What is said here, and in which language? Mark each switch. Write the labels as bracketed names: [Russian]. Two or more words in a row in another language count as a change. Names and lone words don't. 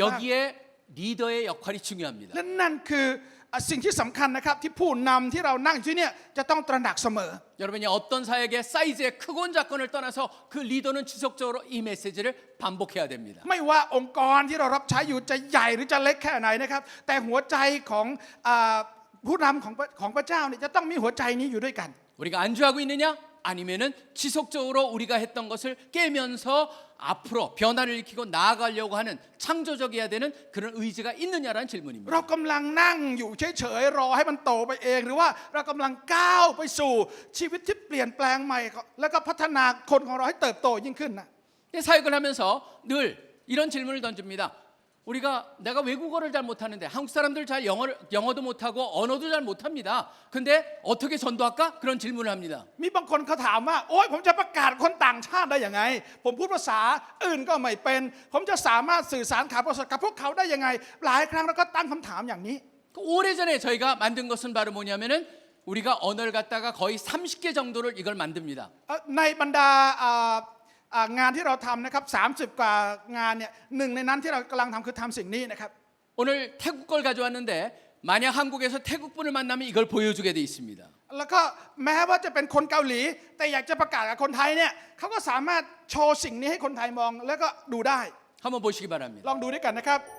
[Korean] 여기에 리더의 역할이 중요합니다. [Thai] และนั่นคือสิ่งที่สำคัญนะครับที่ผู้นำที่เรานั่งอยู่ที่เนี่ยจะต้องตระหนักเสมอ [Korean] 여러분이 어떤 사역의 사이즈의 크고 작건을 떠나서 그 리더는 지속적으로 이 메시지를 반복해야 됩니다. [Thai] ไม่ว่าองค์กรที่เรารับใช้อยู่จะใหญ่หรือจะเล็กแค่ไหนนะครับแต่หัวใจของผู้นำของพระเจ้าเนี่ยจะต้องมีหัวใจนี้อยู่ด้วยกัน [Korean] 우리가 안주하고 있느냐? 아니면은 지속적으로 우리가 했던 것을 깨면서 앞으로 변화를 일으키고 나아가려고 하는 창조적이어야 되는 그런 의지가 있느냐라는 질문입니다. [Thai] เรากำลังนั่งอยู่เฉยๆรอให้มันโตไปเองหรือว่าเรากำลังก้าวไปสู่ชีวิตที่เปลี่ยนแปลงใหม่แล้วก็พัฒนาคนของเราให้เติบโตยิ่งขึ้นนะ [Korean] 사역을 하면서 늘 이런 질문을 던집니다. 우리가 내가 외국어를 잘 못하는데 한국 사람들 잘 영어도 못하고 언어도 잘 못합니다. 근데 어떻게 전도할까? 그런 질문을 합니다. [Thai] มีบางคนเขาถามว่าโอ๊ยผมจะประกาศคนต่างชาติได้ยังไงผมพูดภาษาอื่นก็ไม่เป็นผมจะสามารถสื่อสารข่าวประเสริฐกับพวกเขาได้ยังไงหลายครั้งเราก็ตั้งคำถามอย่างนี้ [Korean] 오래전에 저희가 만든 것은 바로 뭐냐면은 우리가 언어를 갖다가 거의 30개 정도를 이걸 만듭니다. [Thai] ในบรรดางานที่เราทำนะครับ30 กว่างานเนี่ยหนึ่งในนั้นที่เรากำลังทำคือทำสิ่งนี้นะครับ [Korean] 오늘 태국 걸 가져왔는데 만약 한국에서 태국 분을 만나면 이걸 보여주게 돼 있습니다. [Thai] แล้วก็แม้ว่าจะเป็นคนเกาหลีแต่อยากจะประกาศกับคนไทยเนี่ยเขาก็สามารถโชว์สิ่งนี้ให้คนไทยมองแล้วก็ดูได้ [Korean] 한번 보시기 바랍니다. [Thai] ลองดูด้วยกันนะครับ